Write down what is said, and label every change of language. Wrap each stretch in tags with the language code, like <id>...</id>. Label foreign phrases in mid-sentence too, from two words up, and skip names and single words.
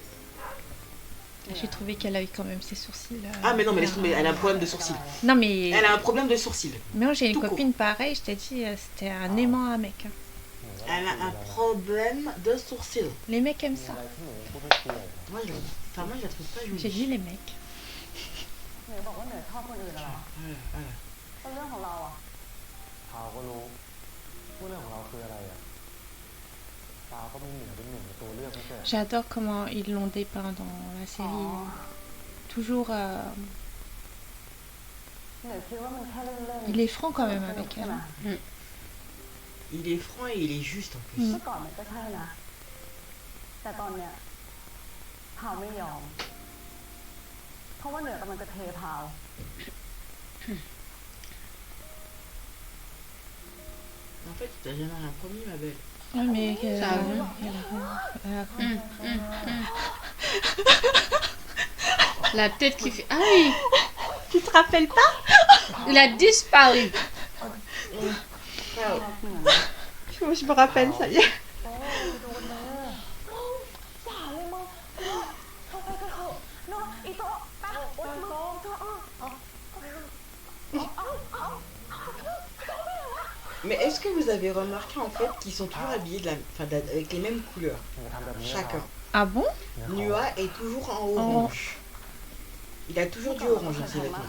<fr>J'ai trouvé qu'elle avait quand même ses sourcils. Ah, mais non, mais laisse tomber, elle a un problème de sourcils. Non, mais. Elle a un problème de sourcils. Mais moi, j'ai une Tout copine pareille, je t'ai dit, c'était un aimant à mec. Hein. Elle a un problème de sourcils. Les mecs aiment ça. Moi, je la trouve pas jolie. J'ai dit les mecs.</fr> <th>เหนือบอกว่าเหนือชอบคนอื่นเหรอ</th> <fr>Voilà.</fr> <th>เป็นเรื่องของเราอ่ะ พาวก็รู้ว่าเรื่องของเราคืออะไรอ่ะพาวก็มีเหนือเป็นหนึ่งในตัวเลือกไม่ใช่</th> <fr>J'adore comment ils l'ont dépeint dans la série. Toujours.</fr> <th>เหนือคิดว่ามันแค่เล่น</th> <fr>Il est franc quand même avec elle. Il est franc et il est juste en plus.</fr> <th>ๆเมื่อก่อนมันก็ใช่นะ แต่ตอนเนี้ยพาวไม่ยอม เพราะว่าเหนือกำลังจะเทพาว</th> <fr>En fait, t'as jamais rien promis, ma belle. Ah, mais Ça va. La tête qui fait... Ah oui, Tu te rappelles pas? il a disparu. Je me rappelle, ça y est.</fr> <th>เนาะอีโต๊ะไปโอ๊ยมึงโต๊ะ</th> <fr>Mais est-ce que vous avez remarqué en fait qu'ils sont toujours habillés avec les mêmes couleurs, chacun. Ah bon? Nua est toujours en orange. Il a toujours du orange dans ses vêtements.</fr>